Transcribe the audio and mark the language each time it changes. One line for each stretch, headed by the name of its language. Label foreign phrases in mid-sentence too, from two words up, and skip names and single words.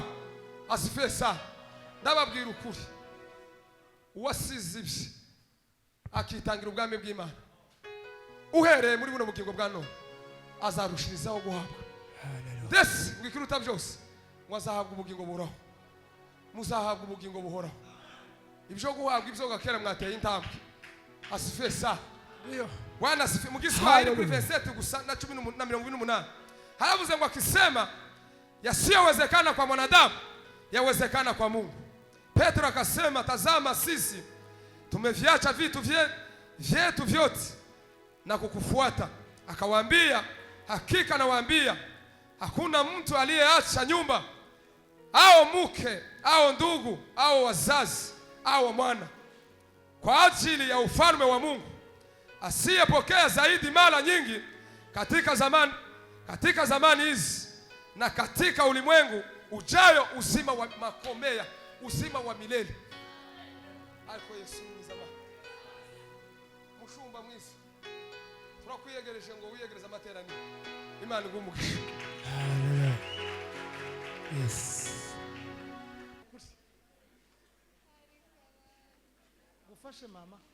Rundi: Asifesa, ndababwira ukuri, uwasize ibye akitangira ubwami bw'Imana uhereye muri buno bugingo bwa none azarushirizaho guhabwa ndetse bwikiruta byose mwazahabwa ubugingo buhoraho. Muzahabwa ubugingo buhoraho. Ibyo guhabwa ibyo gakera mwateye intambwe. Asifesa
Swahili: Bwana asifiwe.
Rundi: Mu Kiswahili kuri 27 gusa na 10:28 haravuze ngo
Swahili: akisema yasiyowezekana kwa mwanadamu yawezekana kwa Mungu. Petro akasema tazama, sisi tumeviacha vitu vyetu vyote na kukufuata. Akawaambia, hakika nawaambia hakuna mtu aliyeacha nyumba au mke au ndugu au wazazi au mwana kwa ajili ya ufalme wa Mungu asiyepokea zaidi mara nyingi katika zamani hizi na katika ulimwengu ujayo uzima wa makomea, uzima wa milele.
Rundi: Ariko Yesu mwiza mushumba mwiza, turakwiyegereje ngo wiyegereze amateraniro. Imana igumugisha. Yes. Gufashe mama.